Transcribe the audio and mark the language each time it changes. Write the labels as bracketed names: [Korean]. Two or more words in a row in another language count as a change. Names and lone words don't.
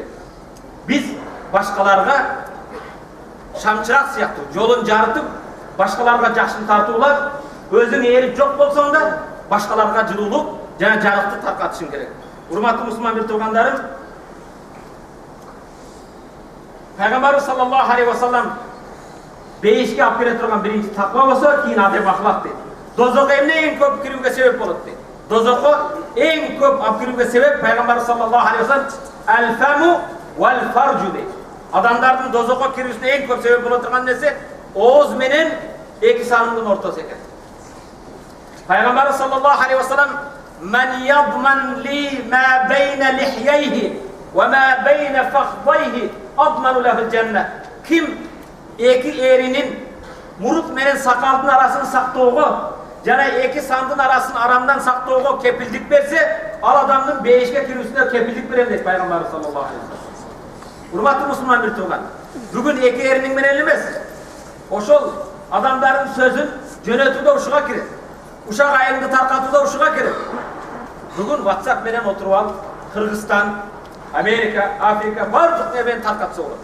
[Kyrgyz] Биз башкаларга шамчырак сыяктуу жолун жарытып, башкаларга жакшылык тартуулап, өзүң ээрип жок болсоң да башкаларга жылуулук жана жарыкты таркатышың керек. Урматтуу мусулман биртугандарым, Пайгамбарыбыз [Arabic] صلى الله عليه وسلم [Kyrgyz] бейишке алып келе турган биринчи таква болсо, кийин адеп ахлак дейт. Дозокко эмне эң көп кирүүгө себеп болот дейт. Дозокко эң көп алып кирүүгө себеп Пайгамбарыбыз [Arabic] صلى الله عليه وسلم الفم والفرج [Kyrgyz] дейт. Адамдардын дозокко кирүүсүнө эң көп себеп боло турган нерсе ооз менен эки санымдын ортосу экен. [Arabic] Пайгамбарыбыз صلى الله عليه وسلم من يضمن لي ما بين لحييه وما بين فخذيه أضمن له الجنة." [Kyrgyz] Ким эки эринин мурут менен сакалдын арасын сактоого жана эки сандын арасын арамдан сактоого кепилдик берсе, ал адамдын бейишке кирүүсүнө кепилдик берем дейт Пайгамбарыбыз [Arabic] صلى الله عليه وسلم. [Kyrgyz] Урматтуу мусулман биртуган, бүгүн эки эриниң менен эмес, ошол адамдардын сөзүн жөнөтүүдө ушуга кирет. Ушак айыңды таркатууда ушуга кирет. Бүгүн WhatsApp менен отуруп алып, Кыргызстан, Америка, Африка бардык нерсени таркатса болот.